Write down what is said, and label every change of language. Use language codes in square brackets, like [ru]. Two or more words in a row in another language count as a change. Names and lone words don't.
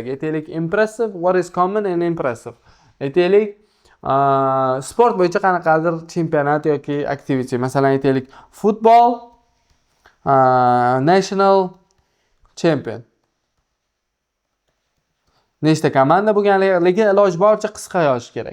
[uz] Aytaylik, [en] impressive, what is common and impressive. [uz] Aytaylik, sport bo'yicha qanaqadir chempionat yoki activity, masalan aytaylik, futbol [en] national champion. [uz] Nechta komanda bo'lganligi, lekin iloji boricha qisqa yozish kerak.